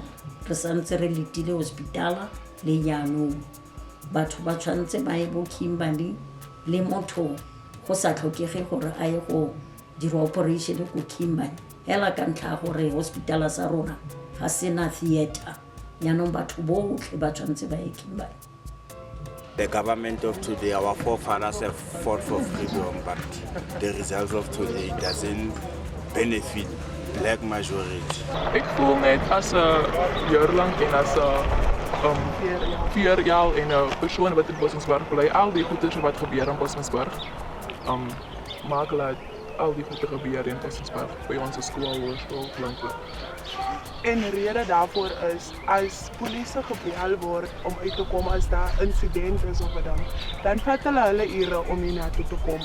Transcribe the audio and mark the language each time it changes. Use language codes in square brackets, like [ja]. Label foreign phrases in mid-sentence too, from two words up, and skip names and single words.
[tn] Re santse re letile hospitala le jaanong batho ba tshwanetse ba ye bo Kimberley le motho go sa tlhokege gore a ye go dira operation ko Kimberley hela ka ntlha gore hospitala sa rona ga sena theater yaanong batho botlhe ba tshwanetse ba ye Kimberley. [en] The government of today, our forefathers have fought for freedom, but the result of today doesn't benefit black majority. [af] Ek voel net as 'n jaarlang en as 'n 4 jaar en 'n persoon wat in POSTMASBURG bly, al die goeders wat gebeur in POSTMASBURG, maak laat al die goede gebeur in POSTMASBURG by ons skool, hoërskool, klanke. En die rede daarvoor is as polisie gebel word om uit te kom as daar insident is of wat dan vat hulle ure om hier na toe te kom.